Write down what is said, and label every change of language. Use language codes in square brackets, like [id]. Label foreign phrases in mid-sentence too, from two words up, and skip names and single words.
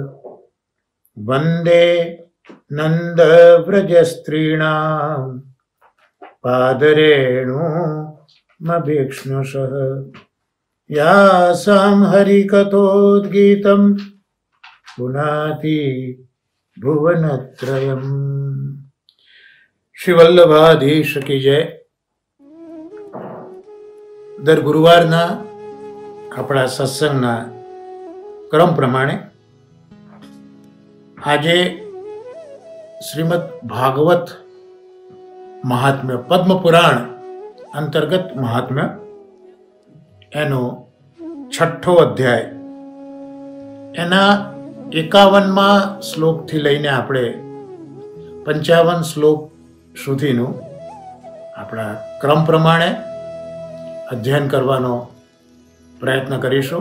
[sa] वन्दे नन्दव्रजस्त्रीणां पादरेणुमभीक्ष्णुषः। यासां हरिकथोद्गीतं पुनाति भुवनत्रयम्। [hi] श्री वल्लभाधीश की जय। [gu] દર ગુરુવારના આપણા સત્સંગના ક્રમ પ્રમાણે આજે શ્રીમદ ભાગવત મહાત્મ્ય પદ્મપુરાણ અંતર્ગત મહાત્મ્ય એનો 6ઠ્ઠો અધ્યાય એના 51મા શ્લોકથી લઈને આપણે 55 શ્લોક સુધીનું આપણા ક્રમ પ્રમાણે અધ્યયન કરવાનો પ્રયત્ન કરીશું.